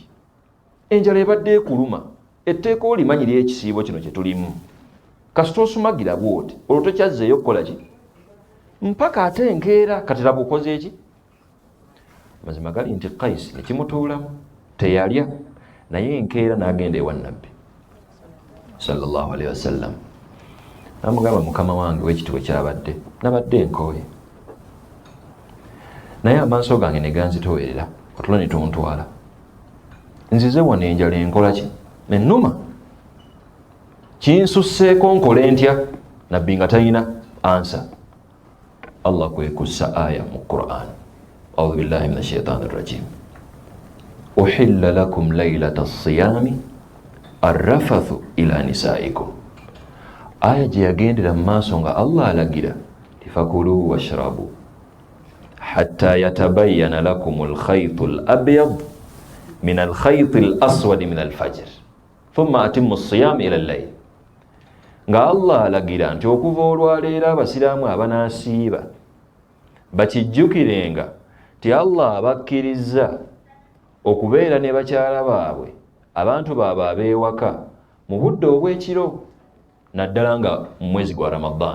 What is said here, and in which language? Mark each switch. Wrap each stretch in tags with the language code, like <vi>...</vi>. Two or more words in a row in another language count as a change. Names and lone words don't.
<lg>Enjala ebadde ekuluma, etteeka olimanyira ekisiibo kino kye tulimu, kasita osumagira bw'oti olwo tokyazzeeyo kukola ki mpaka ate enkeera kati laba okoze eki. Mazima gali nti Qais ne kimutuulamu, teyalya naye enkeera n'agenda ewa Nabbi</lg> <ar>صلى الله عليه وسلم.</ar> <lg>N'amugamba mukama wange wekiti bwe kyabadde, nabadde nkooye naye amaaso gange ne ganzitoowerera otulo ne tuntwala, nzize wano enjala enkola ki ennuma, kinsusseeko nkole ntya? Nabbi nga talina ansa. Allah kwe kussa aya mu Qur'an,</lg> <ar>أعوذ بالله من الشيطان الرجيم أحل لكم ليلة الصيام الرفث إلى نسائكم.</ar> <lg>Aya gye yagendera mu maaso nga Allah alagira</lg> <ar>فكلوا واشربوا حتى يتبين لكم الخيط الأبيض من الخيط الأسود من الفجر ثم أتموا الصيام إلى الليل.</ar> <lg>Nga Allah alagira nti okuva olwaleero abasiraamu abanaasiiba bakijjukirenga ti Allah abakkiriza okubeera ne bakyala baabwe abantu baabwe abeewaka mu budde obw'ekiro naddala nga mu mwezi gwa Ramadaan.</lg>